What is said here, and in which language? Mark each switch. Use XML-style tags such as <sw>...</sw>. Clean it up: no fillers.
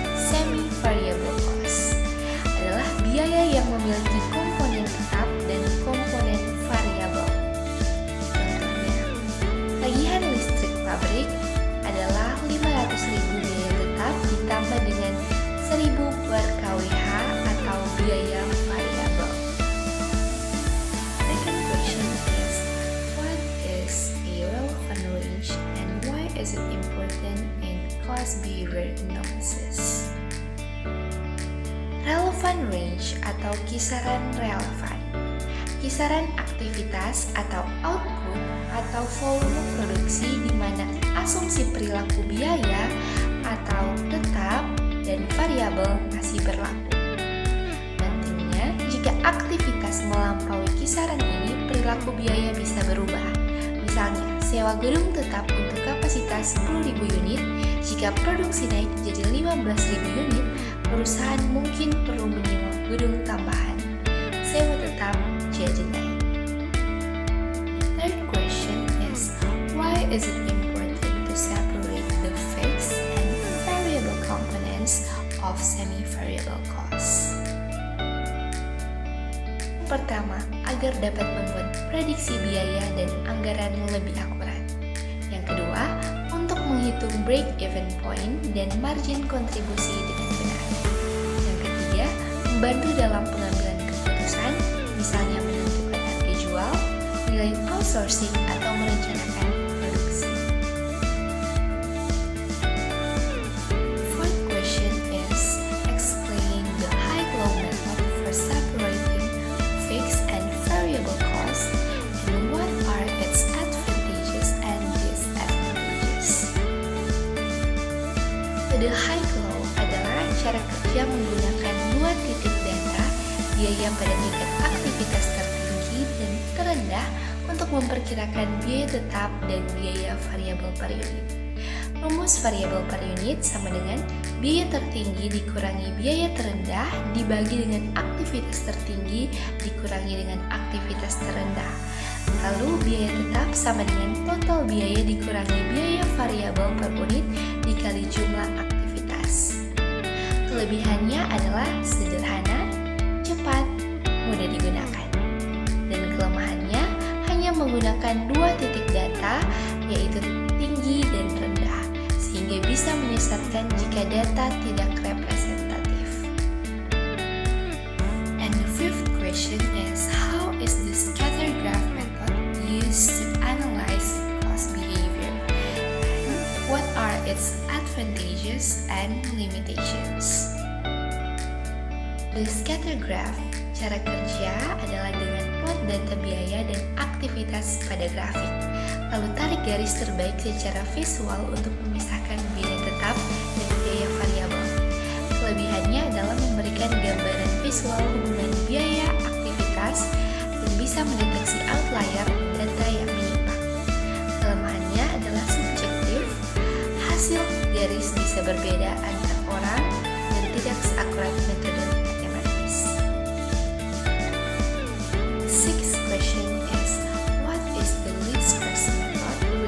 <id>Semi-variable cost adalah biaya yang memiliki komponen tetap dan komponen variabel. Contohnya, tagihan listrik pabrik adalah 500.000 biaya tetap ditambah dengan 1.000 per kWh atau biaya variabel.</id> <en>Second question is, what is a relevant range and why is it important in cost behavior analysis?</en> <id>Relevant range atau kisaran relevan. Kisaran aktivitas atau output atau volume produksi di mana asumsi perilaku biaya atau tetap dan variabel masih berlaku. Nantinya, jika aktivitas melampaui kisaran ini, perilaku biaya bisa berubah. Misalnya, sewa gedung tetap untuk kapasitas 10.000 unit, jika produksi naik jadi 15.000 unit, perusahaan mungkin perlu menyewa gedung tambahan. Sewa tetap jadi naik.</id> <en>Third question is, why is it important to separate the fixed and variable components of semi-variable costs?</en> <id>Pertama, agar dapat membuat prediksi biaya dan anggaran lebih akurat. Yang kedua, untuk menghitung break-even point dan margin kontribusi dengan benar. Yang ketiga, membantu dalam pengambilan keputusan, misalnya menentukan harga jual, nilai outsourcing, atau merencanakan produksi.</id> <en>Fourth question is, explain the high-low method for separating fixed and variable costs and what are its advantages and disadvantages.</en> <id>Metode high-low adalah cara kerja menggunakan dua titik data, biaya pada tingkat aktivitas tertinggi dan terendah untuk memperkirakan biaya tetap dan biaya variabel per unit. Rumus variabel per unit sama dengan biaya tertinggi dikurangi biaya terendah dibagi dengan aktivitas tertinggi dikurangi dengan aktivitas terendah. Lalu biaya tetap sama dengan total biaya dikurangi biaya variabel per unit dikali jumlah aktivitas. Kelebihannya adalah sederhana, cepat, mudah digunakan. Dan kelemahannya hanya menggunakan dua titik data, yaitu tinggi dan rendah, sehingga bisa menyesatkan jika data tidak representatif.</id> <en>And the fifth question is, how is the scatter graph method used to analyze cost behavior? And what are its advantages and limitations?</en> <id>The scatter graph, cara kerja adalah dengan plot data biaya dan aktivitas pada grafik, lalu tarik garis terbaik secara visual untuk memisahkan biaya tetap dan biaya variabel. Kelebihannya adalah memberikan gambaran visual hubungan biaya aktivitas dan bisa mendeteksi outlier data yang menyimpang. Kelemahannya adalah subjektif, hasil garis bisa berbeda antar orang dan tidak seakurat metode matematis.</id> <en>Sixth question is, what is the least squares method</en>